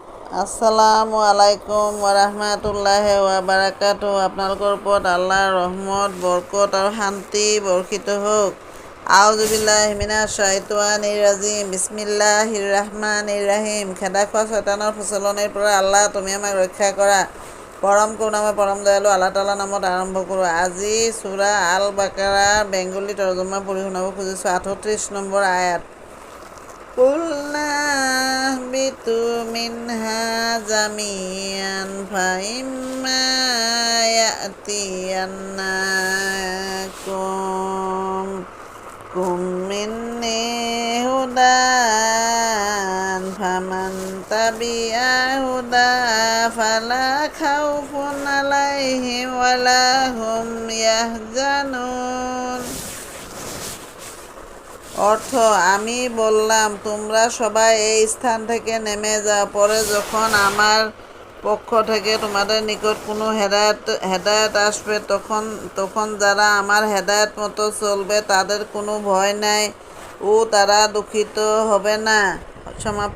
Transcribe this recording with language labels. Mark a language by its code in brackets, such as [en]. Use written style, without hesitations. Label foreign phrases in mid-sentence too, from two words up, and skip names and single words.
[ar] السلام عليكم ورحمة الله وبركاته. [as] আপোনালোকৰ ওপৰত আল্লাহৰ ৰহমত, বৰকত আৰু শান্তি বৰ্ষিত হওক। [ar] أعوذ بالله من الشيطان الرجيم. بسم الله الرحمن الرحيم. [as] খেদা খোৱা শয়তানৰ প্ৰচলনিৰ পৰা আল্লাহ তুমি আমাক ৰক্ষা কৰা। পৰম কৰুণাময় পৰম দয়ালু আল্লাহ তাআলাৰ নামত আৰম্ভ কৰোঁ। আজি সূৰা আল বাকাৰাৰ বেংগলী তৰ্জমা পঢ়ি শুনাব খুজিছোঁ। 38 নম্বৰ আয়াত। [ar] قلنا اهبطوا منها جميعا فإما يأتينكم مني هدى فمن تبع هداي فلا خوف عليهم ولا هم يحزنون. [bn] অর্থ, আমি বললাম, তোমরা সবাই এই স্থান থেকে নেমে যাও। পরে যখন আমার পক্ষ থেকে তোমাদের নিকট কোনো হেদায়েত আসবে, তখন যারা আমার হেদায়েত মতো চলবে তাদের কোনো ভয় নাই ও তারা দুঃখিত হবে না।